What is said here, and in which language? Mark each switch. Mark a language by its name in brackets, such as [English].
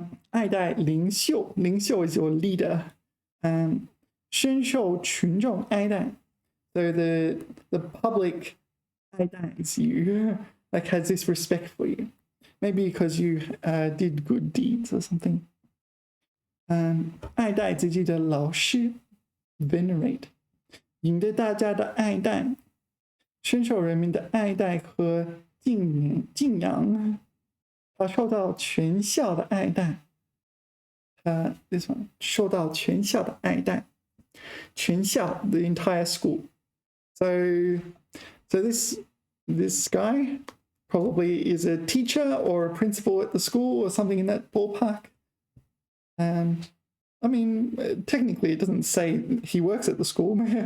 [Chinese] 爱戴领袖, 领袖 is your leader. 深受群众爱戴. [English] So the public 爱戴 is you, like has this respect for you. Maybe because you did good deeds or something. [Chinese] 爱戴自己的老师 venerate. 赢得大家的爱戴.深受人民的爱戴和敬仰. 他受到全校的爱戴. [English] This one, [Chinese] 受到全校的爱戴. [English] 全校, the entire school. So this guy probably is a teacher or a principal at the school or something in that ballpark. I mean, technically it doesn't say he works at the school.